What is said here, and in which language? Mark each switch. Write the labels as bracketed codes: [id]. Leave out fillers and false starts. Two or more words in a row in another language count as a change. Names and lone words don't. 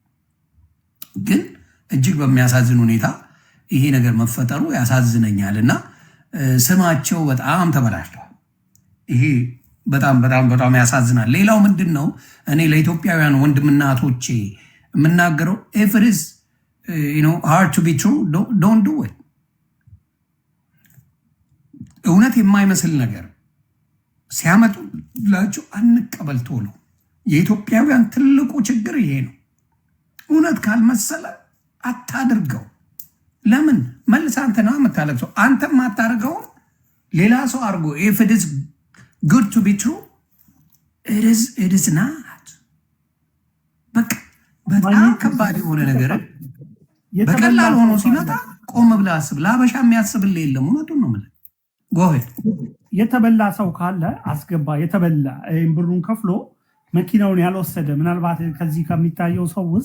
[am] ግን እጅግ በሚያሳዝን ሁኔታ ይሄ ነገር መፈጠሩ ያሳዝነኛል እና ስማቸው በጣም ተበላሽቷል። ይሄ በጣም በጣም በጣም ያሳዝናል። ሌላው ምንድን ነው እኔ ለኢትዮጵያውያን ወንድምና እህቶቼ የምናገረው [en] if it is hard to be true don't do it። [am] እውነት የማይመስል ነገር ሲያመጡላችሁ አንቀበል ቶሎ። የኢትዮጵያውያን ትልቁ ችግር ይሄ ነው። እውነት ካልመሰለ አታድርገው። ለምን መልስ አንተ ነው የምታለቅሰው። አንተም አታደርገውን ሌላ ሰው አድርጎ [en] if it is good to be true it is not። [am] በጣም ከባድ የሆነ ነገር በቀላል ሆኖ ሲመጣ ቆም ብለህ አስብ። ለአበሻ የሚያስብልህ የለም። እውነቱን ነው የምልህ። ጎሄድ የተበላ ሰው ካለ አስገባ። የተበላ ብሩን ከፍሎ መኪናውን ያልወሰደ ምናልባት ከዚህ ከሚታየው ሰው ውስጥ